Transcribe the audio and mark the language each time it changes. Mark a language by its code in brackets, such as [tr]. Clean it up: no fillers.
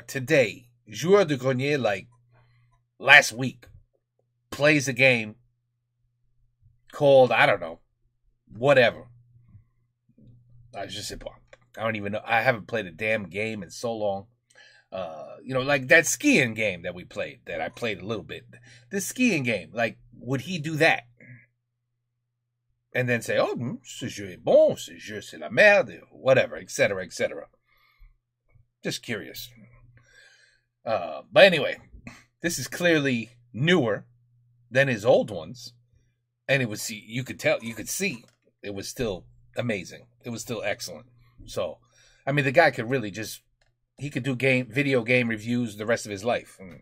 [en] Today, Joueur de Grenier, like last week, plays a game called, I don't know, whatever. I don't even know. I haven't played a damn game in so long. You know, like that skiing game that we played, that I played a little bit. The skiing game, like, would he do that? And then say, oh, [fr] ce jeu est bon, ce jeu c'est la merde, [en] whatever, etc., etc. Just curious. But anyway, this is clearly newer than his old ones. And it was, you could see it was still amazing. It was still excellent. So, I mean, the guy could really he could do video game reviews the rest of his life.